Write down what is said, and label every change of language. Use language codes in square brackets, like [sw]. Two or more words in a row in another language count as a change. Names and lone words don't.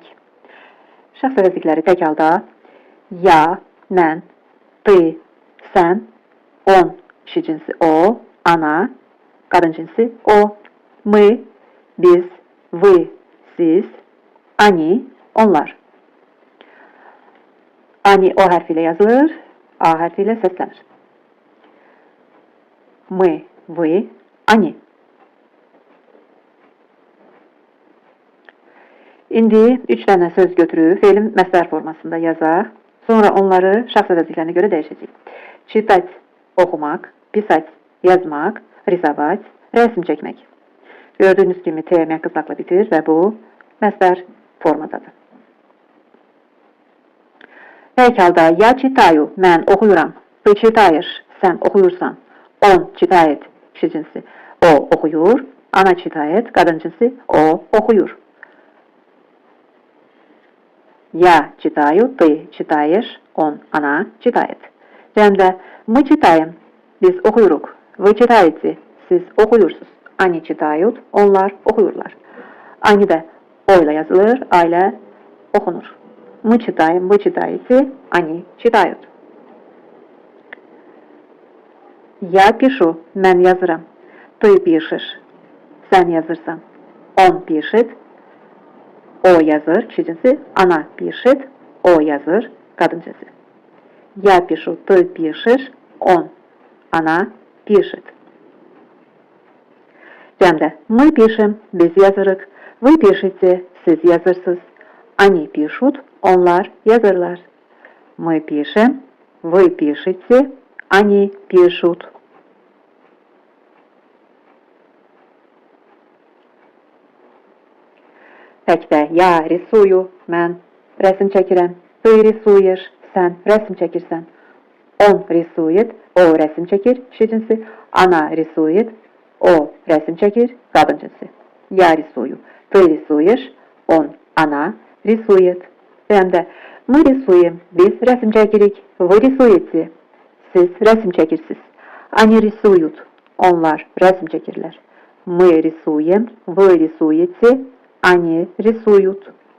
[az] Şəxs əvəzlikləri tək halda ya, mən, ty, sən, on, kişi cinsi o, ana, qadın cinsi o, мы, biz, вы, siz, они, onlar. Они o hərfi ilə yazılır, a hərfi ilə səslənir. [ru] Мы, вы, они. [az] İndi 3 dənə söz götürüb fe'lin məsdər formasında yazaq. Sonra onları şəxs əvəzliklərinə görə dəyişəcəyik. Читать, oxumaq, писать, yazmaq, рисовать, rəsm çəkmək. Gördüyünüz kimi T məqqız znakla bitir və bu məsdər formadadır. Tək halda [ru] я читаю, [az] mən oxuyuram. [ru] Ты читаешь, [az] sən oxuyursan. [ru] Он читает, [az] kişi cinsi o oxuyur. Ana читает, qadın cinsi o oxuyur. [ru] Я читаю, ты читаешь, он, она читает. Cəmdə мы читаем, [az] biz oxuyuruq. [ru] Вы читаете, [az] siz oxuyursunuz. [ru] Они читают, [az] onlar oxuyurlar. Они də o ilə yazılır, a ilə oxunur. [ru] Мы читаем, вы читаете, они читают. Я пишу, [az] mən yazıram. [ru] Ты пишешь, [az] sən yazırsan. [ru] Он пишет, [az] o yazır, kişi cinsi, [ru] она пишет, [az] o yazır, qadın cinsi. [ru] Я пишу, ты пишешь, он, она пишет. Cəmdə, мы пишем, [az] biz yazırıq, [ru] вы пишете, [az] siz yazırsınız, [ru] они пишут, [az] onlar yazırlar. [ru] Мы пишем, вы пишете, они пишут. [az] Təkdə, [ru] я рисую, [az] mən rəsm çəkirəm. [ru] Ты рисуешь, [az] sən rəsm çəkirsən. [ru] Он рисует, [az] o rəsm çəkir, kişi cinsi. [ru] Она рисует, [az] o rəsm çəkir, qadın cinsi. [ru] Я рисую, ты рисуешь, он, она рисует. Həm мы рисуем, [az] biz rəsm çəkirik. [ru] Вы рисуете, [az] siz rəsm çəkirsiniz. [ru] Они рисуют, [az] onlar rəsm çəkirlər. [ru] Мы рисуем, вы рисуете, они рисуют.